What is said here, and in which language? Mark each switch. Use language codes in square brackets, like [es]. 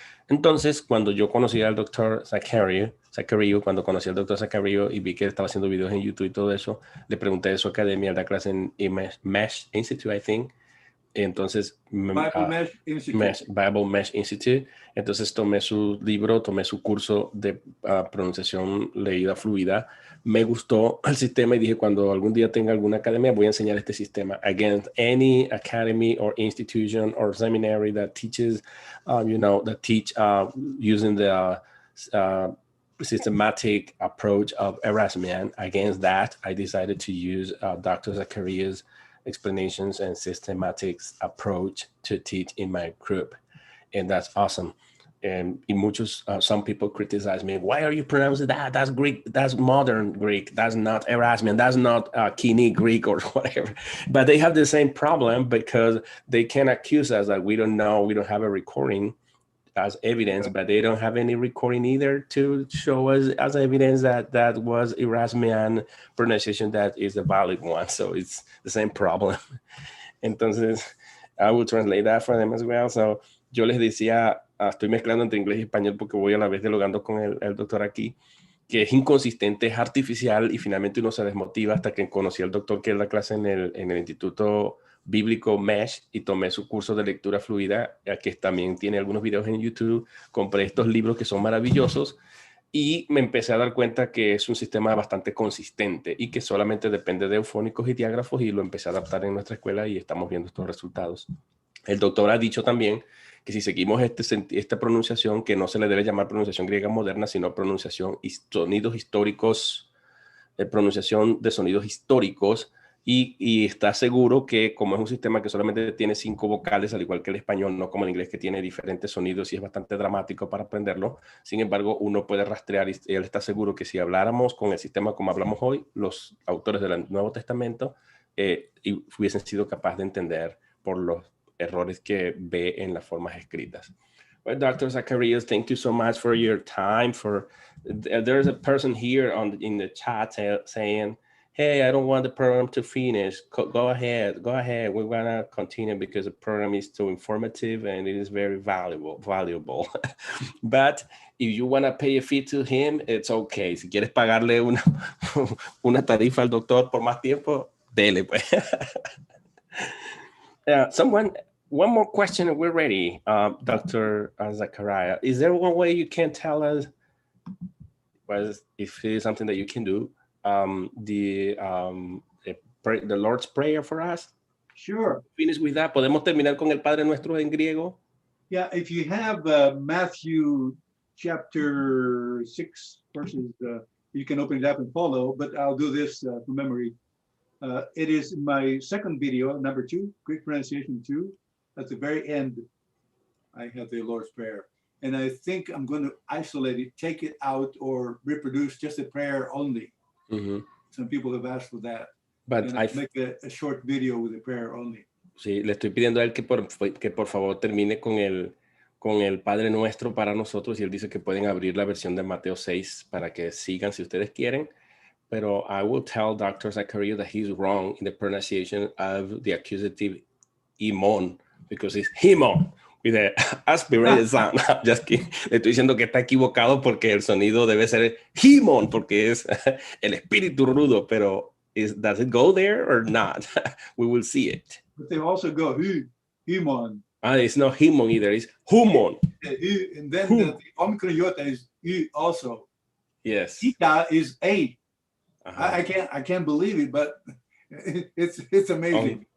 [es] Entonces, cuando yo conocí al doctor ZACHARIOU, cuando conocí al doctor ZACHARIOU y vi que estaba haciendo videos en YouTube y todo eso, le pregunté de su academia, da clase en Mesh Institute, [en] I think. [es] Entonces, Bible Mesh Institute. Entonces tomé su libro, tomé su curso de pronunciación leída fluida. Me gustó el sistema y dije, cuando algún día tenga alguna academia, voy a enseñar este sistema. [en] Against any academy or institution or seminary that teaches, that teach using the systematic approach of Erasmian. Against that, I decided to use Dr. ZACHARIOU's explanations and systematic approach to teach in my group. And that's awesome. And some people criticize me. Why are you pronouncing that? That's Greek. That's modern Greek. That's not Erasmian. That's not KOINE Greek or whatever. But they have the same problem because they can accuse us that we don't know. We don't have a recording as evidence, but they don't have any recording either to show us as evidence that was Erasmian pronunciation that is the valid one. So it's the same problem. Entonces, I will translate that for them as well. So [es] yo les decía estoy mezclando entre inglés y español porque voy a la vez dialogando con el doctor aquí, que es inconsistente, es artificial y finalmente uno se desmotiva hasta que conocí al doctor que da clase en el Instituto Bíblico MESH y tomé su curso de lectura fluida, que también tiene algunos videos en YouTube. Compré estos libros que son maravillosos y me empecé a dar cuenta que es un sistema bastante consistente y que solamente depende de eufónicos y diágrafos, y lo empecé a adaptar en nuestra escuela y estamos viendo estos resultados. El doctor ha dicho también que si seguimos esta pronunciación, que no se le debe llamar pronunciación griega moderna, sino pronunciación sonidos históricos, pronunciación de sonidos históricos, y está seguro que como es un sistema que solamente tiene 5 vocales, al igual que el español, no como el inglés que tiene diferentes sonidos y es bastante dramático para aprenderlo, sin embargo uno puede rastrear y él está seguro que si habláramos con el sistema como hablamos hoy, los autores del Nuevo Testamento hubiesen sido capaces de entender por los errores que ve en las formas escritas. [en] Well, Dr. Zachariou, thank you so much for your time. There's a person here in the chat saying, hey, I don't want the program to finish. Go ahead. We're gonna continue because the program is too informative and it is very valuable. But if you wanna pay a fee to him, it's okay. [es] Si quieres pagarle una tarifa al doctor por más tiempo, dele pues. [en] One more question and we're ready, Dr. Zachariou. Is there one way you can tell us, if it is something that you can do, the Lord's Prayer for us? Sure. Finish with that. [es] ¿Podemos terminar con el Padre Nuestro en griego? [en] Yeah, if you have Matthew chapter 6 verses, you can open it up and follow, but I'll do this from memory. It is my second video, number 2, Greek pronunciation 2. At the very end, I have the Lord's Prayer. And I think I'm going to isolate it, take it out, or reproduce just the prayer only. Mm-hmm. Some people have asked for that. But I make a short video with the prayer only. [es] Sí, le estoy pidiendo a él que por favor termine con el Padre Nuestro para nosotros, y él dice que pueden abrir la versión de Mateo 6 para que sigan si ustedes quieren. Pero [en] I will tell Dr. Zachariou that he's wrong in the pronunciation of the accusative imon, because it's himon with the aspirated sound. Just kidding. [es] Le estoy diciendo que está equivocado porque el sonido debe ser himon, porque es el espíritu rudo, pero [en] does it go there or not? We will see it. But they also go himon. It's not himon either, it's humon. And then the omicron iota is also. Yes. Ita is a. I can't believe it, but it's amazing.